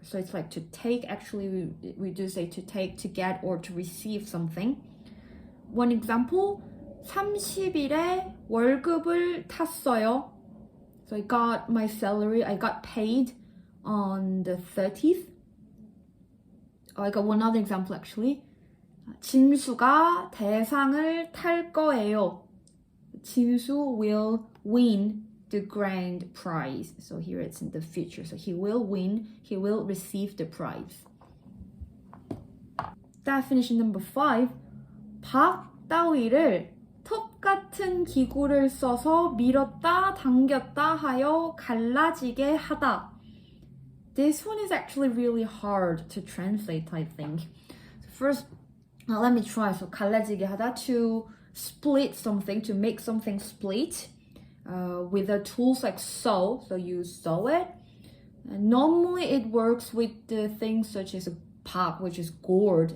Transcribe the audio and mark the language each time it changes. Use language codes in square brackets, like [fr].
[en] So it's like to take, actually we do say to take, to get, or to receive something. One example, [ko] 30일에 월급을 탔어요. [en] So I got my salary, I got paid on the 30th. I got one other example actually. [ko] 진수가 대상을 탈 거예요. [en] 진수 will win the grand prize. So here it's in the future. So he will win, he will receive the prize. Definition number 5. [ko] 밥 따위를 톱 같은 기구를 써서 밀었다 당겼다 하여 갈라지게 하다, [en] This one is actually really hard to translate, I think. So first, let me try. So [ko] 갈라지게 하다, [en] to split something, to make something split with the tools like sew. So you sew it. And normally it works with the things such as a pop, which is gourd.